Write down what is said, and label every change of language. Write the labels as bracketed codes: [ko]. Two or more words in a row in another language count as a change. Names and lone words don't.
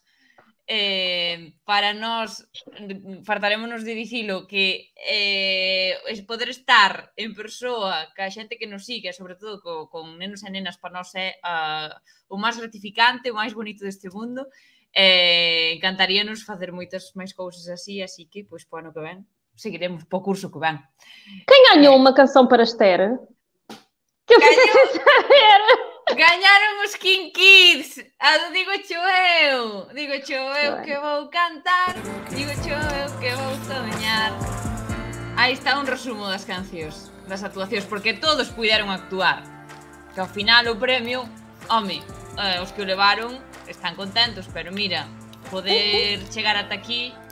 [gl] Para nós, fartarémonos de dicilo, que poder estar en persoa ca xente que nos sigue, sobre todo con nenos e nenas, para nós é o máis gratificante, o máis bonito deste mundo. Encantaríanos facer moitas máis cousas así que, pois, po ano que ven, seguiremos po curso que ven. [pt] Quem ganhou uma canção para Esther? Que eu fiquei sem saber! [gl] Gañaron os King Kids. A do Digo Eu. Digo eu que vou cantar. Digo eu que vou soñar. Aí está un resumo das cancións, das actuacións, porque todos puideron actuar. Que ao final o premio, home, os que o levaron están contentos, pero mira, poder chegar ata aquí.